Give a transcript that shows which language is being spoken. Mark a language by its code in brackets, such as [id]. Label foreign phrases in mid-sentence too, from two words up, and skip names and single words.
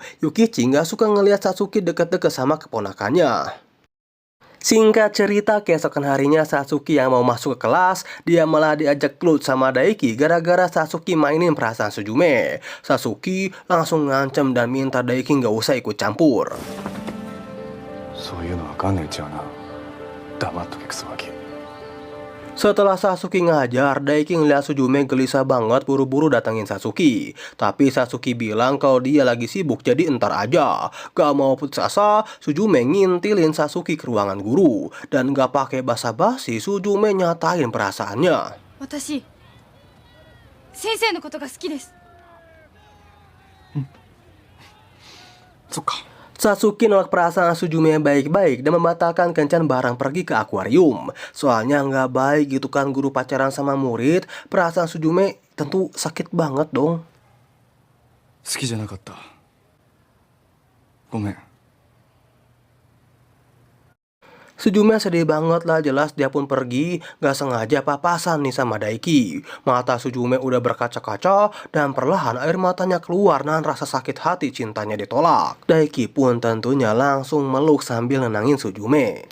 [id] Yukichi gak suka ngeliat Satsuki deket-deket sama keponakannya. Singkat cerita, keesokan harinya Satsuki yang mau masuk ke kelas, dia malah diajak gelut sama Daiki gara-gara Satsuki mainin perasaan Suzume. Satsuki langsung ngancem dan minta Daiki gak usah ikut campur. [ja] そういうのわかんねえうちはな黙っとけクソガキ [id] Setelah Satsuki ngajar, Daiki ngeliat Suzume gelisah banget buru-buru datangin Satsuki. Tapi Satsuki bilang kalau dia lagi sibuk jadi entar aja. Gak mau putus asa, Suzume ngintilin Satsuki ke ruangan guru. Dan gak pakai basa-basi, Suzume nyatain perasaannya. [ja] 私先生のことが好きです。そっか [id] Satsuki nolak perasaan Suzume baik-baik dan membatalkan kencan bareng pergi ke akuarium. Soalnya nggak baik gitu kan guru pacaran sama murid. Perasaan Suzume tentu sakit banget dong. [ja] 好きじゃなかったごめん [id] Suzume sedih banget lah, jelas dia pun pergi. Gak sengaja papasan nih sama Daiki. Mata Suzume udah berkaca-kaca dan perlahan air matanya keluar dan rasa sakit hati cintanya ditolak. Daiki pun tentunya langsung meluk sambil nenangin Suzume.